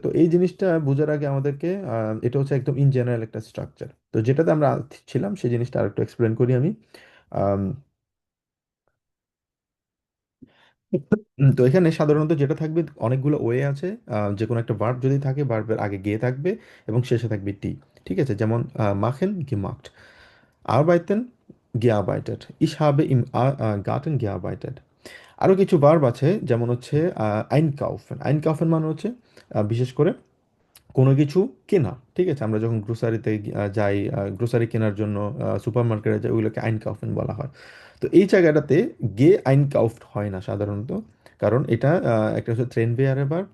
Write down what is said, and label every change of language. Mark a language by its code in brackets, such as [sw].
[bn] তো এই জিনিসটা বোঝার আগে আমাদেরকে এটা হচ্ছে একদম ইন জেনারেল একটা স্ট্রাকচার। তো যেটাতে আমরা ছিলাম সেই জিনিসটা আরেকটু এক্সপ্লেন করি আমি। আম, তো এখানে সাধারণত যেটা থাকবে, অনেকগুলো ওয়ে আছে। যে কোনো একটা ভার্ব যদি থাকে, ভার্বের আগে গে থাকবে এবং শেষে থাকবে টি, ঠিক আছে? যেমন মাখেন [de] gemacht, arbeiten gearbeitet, ich habe im Garten gearbeitet। [bn] আরো কিছু ভার্ব আছে, যেমন হচ্ছে আইনকাউফেন। আইনকাউফেন মানে হচ্ছে বিশেষ করে কোনো কিছু কেনা, ঠিক আছে? আমরা যখন গ্রোসারিতে যাই, গ্রোসারি কেনার জন্য সুপার মার্কেটে যাই, ওগুলোকে আইনকাউফেন বলা হয়। তো এই জায়গাটাতে গে আইনকাউফড হয় না সাধারণত, কারণ এটা একটা হচ্ছে ট্রেন বেয়ারের ভার্ব।